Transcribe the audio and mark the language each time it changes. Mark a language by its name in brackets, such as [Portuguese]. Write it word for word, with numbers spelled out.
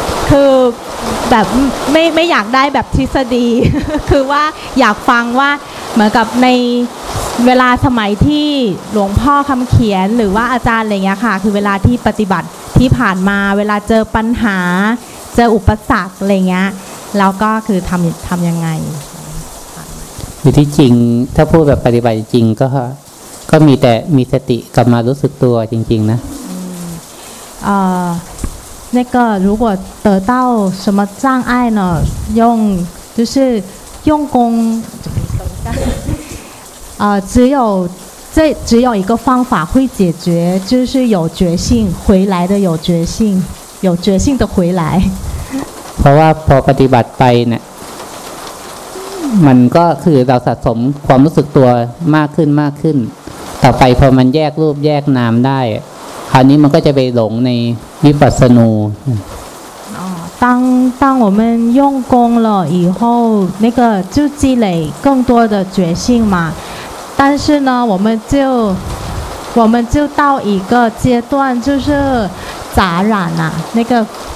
[Thai] คือแบบไม่ไม่อยากได้แบบทฤษฎี คือว่าอยากฟังว่าเหมือนกับในเวลาสมัยที่หลวงพ่อคำเขียนหรือว่าอาจารย์อะไรเงี้ยค่ะคือเวลาที่ปฏิบัติที่ผ่านมาเวลาเจอปัญหาเจออุปสรรคอะไรเงี้ยแล้วก็คือทำทำยังไง คือที่จริงถ้าพูดแบบปฏิบัติจริงก็ก็มีแต่มีสติกลับมารู้สึกตัวจริงๆนะ [Chinese] อ่า那个如果得到什么障碍呢？用就是用功，呃，只有这只有一个方法会解决，就是有决心回来的有决心，有决心的回来。 [Thai] เพราะว่าพอปฏิบัติไปเนี่ยมันก็คือเราสะสมความรู้สึกตัวมากขึ้นมากขึ้นต่อไปพอมันแยกรูปแยกนามได้คราวนี้มันก็จะไปหลงในวิปัสสนู [Chinese] 啊当当我们用功了以后那个就积累更多的决心嘛，但是呢我们就我们就到一个阶段就是杂染啊那个